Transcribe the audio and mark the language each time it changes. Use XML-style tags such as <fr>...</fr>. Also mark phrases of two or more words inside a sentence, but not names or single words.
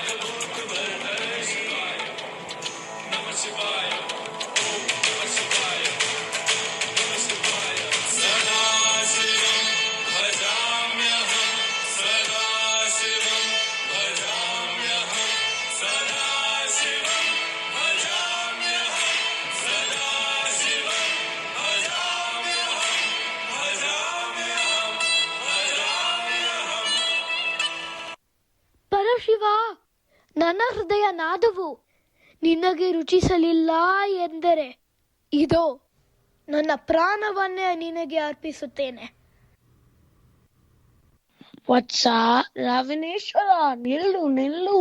<sa>भूतवर्धरे शिवाय नमः शिवाय ओम नमः शिवाय नमः शिवाय सदा शिवं भजाम्यहं सदा शिवं भजाम्यहं सदा शिवं भजाम्यहं सदा शिवं भजाम्यहं भजाम्यहं भजाम्यहं</sa> <kn>ಪರಶಿವ, ನನ್ನ ಹೃದಯ ನಾದವು ನಿನಗೆ ರುಚಿಸಲಿಲ್ಲ ಎಂದರೆ ಇದೋ ನನ್ನ ಪ್ರಾಣವನ್ನೇ ನಿನಗೆ ಅರ್ಪಿಸುತ್ತೇನೆ. ವತ್ಸ ರಾವಣೇಶ್ವರ, ನಿಲ್ಲು ನಿಲ್ಲು.</kn>